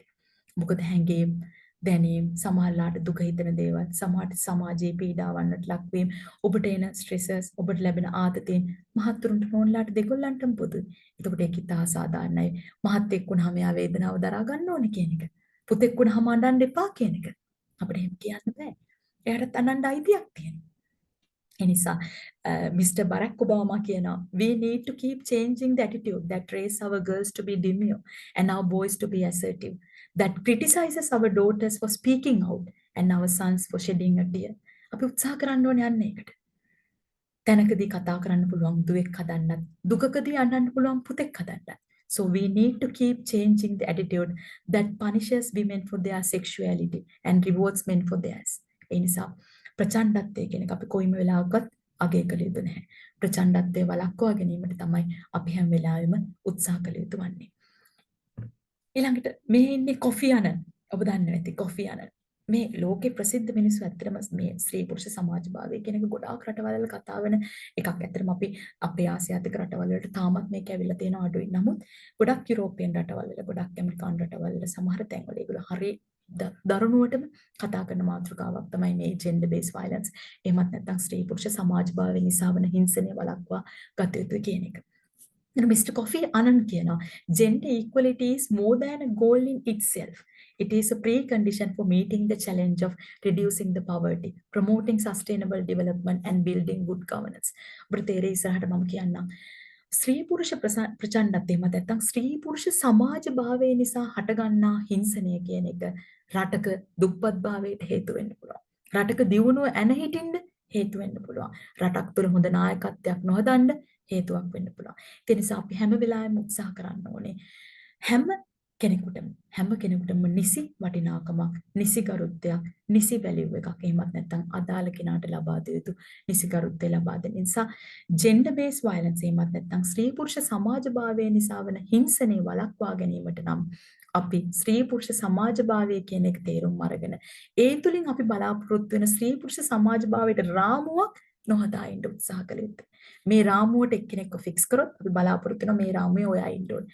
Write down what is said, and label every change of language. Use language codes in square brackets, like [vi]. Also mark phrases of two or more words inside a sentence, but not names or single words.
[si] මොකද හැංගීම් දැනීම් සමහරලාට දුක හිතෙන දේවල් සමහරට සමාජයේ පීඩාවන්නට ලක්වීම ඔබට එන ස්ට්‍රෙසස් ඔබට ලැබෙන ආතතීන් මහත්තුරුන්ට නෝන්ලාට දෙගොල්ලන්ටම පොදුයි. එතකොට ඒක ඉතා සාධාරණයි. මහත්ෙක් වුණාම යා වේදනාව දරා ගන්න ඕනේ කියන එක. පුතෙක් වුණාම අඬන්න එපා කියන එක. අපිට එහෙම කියන්න බෑ. එයාට අනන්න අයිතියක් තියෙනවා. එනිසා Mr. [en] Barack Obama කියනවා we need to keep changing the attitude that raise our girls to be demure and our boys to be assertive, that criticizes our daughters for speaking out and our sons for shedding a tear. [si] අපි උත්සාහ කරන්න ඕනේ යන්න ඒකට. තැනකදී කතා කරන්න පුළුවන් දුවෙක් හදන්නත් දුකකදී අඬන්න පුළුවන් පුතෙක් හදන්නත්. [en] So we need to keep changing the attitude that punishes women for their sexuality and rewards men for theirs. [si] ඒ නිසා ප්‍රචණ්ඩත්වය කියන එක අපි කොයිම වෙලාවකවත් අගය කළ යුතු නැහැ. ප්‍රචණ්ඩත්වය වළක්වා ගැනීමට තමයි අපි හැම වෙලාවෙම උත්සාහ කළ යුතු වන්නේ. ඊළඟට මේ ඉන්නේ කොෆි අනන්. ඔබ දන්නවා ඇති කොෆි අනන්. මේ ලෝකේ ප්‍රසිද්ධ මිනිස්සු ඇත්තටම මේ ස්ත්‍රී පුරුෂ සමාජභාවය කියන එක ගොඩාක් රටවල් වල කතා වෙන එකක්. ඇත්තටම අපි අපේ ආසියාතික රටවල් වලට තාමත් මේක ඇවිල්ලා තියෙන අඩුයි. නමුත් ගොඩක් යුරෝපියන් රටවල් වල ගොඩක් ඇමරිකානු රටවල් වල සමහර තැන්වල ඒගොල්ලෝ හරි දරුණුවටම කතා කරන මාතෘකාවක් තමයි මේ [en] gender based violence. [si] එහෙමත් නැත්නම් ස්ත්‍රී පුරුෂ සමාජභාවය නිසා වන හිංසනය වළක්වා ගත යුතුයි කියන එක. [en] Mr. Kofi Annan කියනවා gender equality is more than a goal in itself. It is a precondition for meeting the challenge of reducing the poverty, promoting sustainable development and building good governance. [si] බෘතේරේ ඉස්සරහට මම කියන්නම් ස්ත්‍රී පුරුෂ ප්‍රචණ්ඩත්වය මත නැත්නම් ස්ත්‍රී පුරුෂ සමාජභාවය නිසා හටගන්නා හිංසනය කියන එක රටක දුප්පත්භාවයට හේතු වෙන්න පුළුවන්. රටක දියුණුව ඇන හිටින්න හේතු වෙන්න පුළුවන්. රටක් තුළ හොඳ නායකත්වයක් නොහදන්න හේතුවක් වෙන්න පුළුවන්. ඒ නිසා අපි හැම වෙලාවෙම උත්සාහ කරන්න ඕනේ හැම කෙනෙකුටම නිසි වටිනාකමක්, නිසි ගරුත්වයක්, නිසි වැලියු එකක් එහෙමත් නැත්නම් අදාළ කෙනාට ලබා දිය යුතු නිසි ගරුත්වය ලබා දෙන නිසා [en] gender based violence [si] එහෙමත් නැත්නම් ස්ත්‍රී පුරුෂ සමාජභාවය නිසා වන හිංසනය වළක්වා ගැනීමට නම් අපි ස්ත්‍රී පුරුෂ සමාජභාවය කියන එක තේරුම් අරගෙන ඒ තුලින් අපි බලාපොරොත්තු වෙන ස්ත්‍රී පුරුෂ සමාජභාවයට රාමුවක් නොහදා ඉන්න උත්සාහ කළ යුතුයි. මේ රාමුවට එක්කෙනෙක්ව ෆික්ස් කරොත් අපි බලාපොරොත්තු වෙනවා මේ රාමුවේ ඔයා ඉන්න ඕනේ.